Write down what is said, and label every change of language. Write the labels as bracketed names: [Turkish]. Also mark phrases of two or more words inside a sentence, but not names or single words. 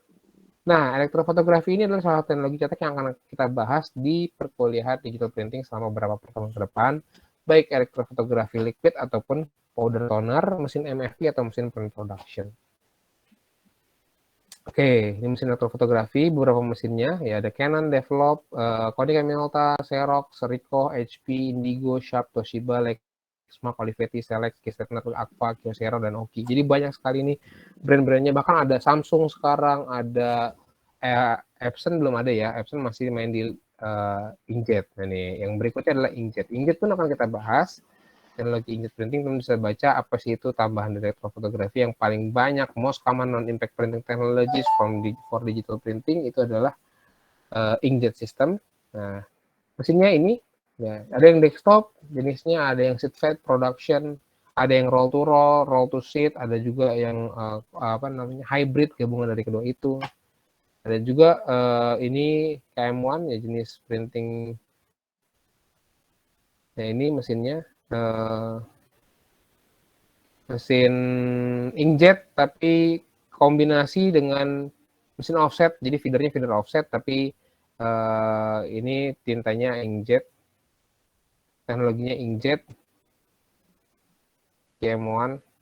[Indonesian] Nah, elektrofotografi ini adalah salah satu teknologi cetak yang akan kita bahas di perkuliahan [English] digital printing [Indonesian] selama beberapa pertemuan ke depan. baik elektrofotografi liquid ataupun [English] powder toner, [Indonesian] mesin MFP atau mesin [English] print production. [Indonesian] Oke, ini mesin elektrofotografi, beberapa mesinnya ya ada Canon, Develop, Konica Minolta, Xerox, Ricoh, HP, Indigo, Sharp, Toshiba, Lexmark, Olivetti, Selex, Gestetner, Agfa, Kyocera, dan Oki. Jadi banyak sekali nih brand-brandnya, bahkan ada Samsung sekarang, ada Epson belum ada ya, Epson masih main di inkjet. Nah nih, yang berikutnya adalah inkjet. Inkjet pun akan kita bahas. Teknologi [English] inkjet printing, [Indonesian] teman bisa baca apa sih itu tambahan dari elektrofotografi yang paling banyak, [English] most common non-impact printing technologies for digital printing [Indonesian] itu adalah [English] inkjet system. [Indonesian] Nah, mesinnya ini, ya, ada yang desktop jenisnya, ada yang [English] sheet fed production, [Indonesian] ada yang [English] roll to roll, roll to sheet, [Indonesian] ada juga yang hybrid gabungan dari kedua itu. Ada juga ini KM1 ya, jenis printing. Nah ini mesinnya. Mesin inkjet tapi kombinasi dengan mesin offset, jadi feedernya feeder offset tapi ini tintanya inkjet, teknologinya inkjet KM1.